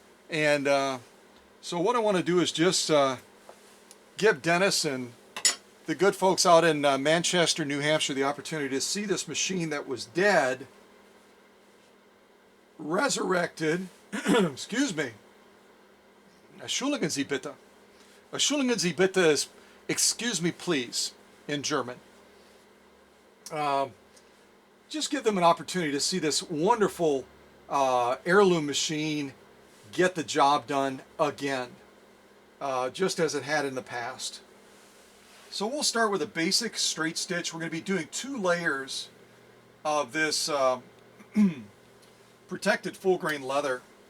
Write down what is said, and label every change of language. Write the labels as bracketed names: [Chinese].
[English] And so what I want to do is just give Denis and the good folks out in Manchester, New Hampshire, the opportunity to see this machine that was dead, resurrected. Excuse me. [German] Entschuldigen Sie bitte. Entschuldigen Sie bitte [English] is excuse me please in German. Just give them an opportunity to see this wonderful heirloom machine get the job done again, just as it had in the past. So we'll start with a basic straight stitch. We're going to be doing 2 layers of this protected full grain leather.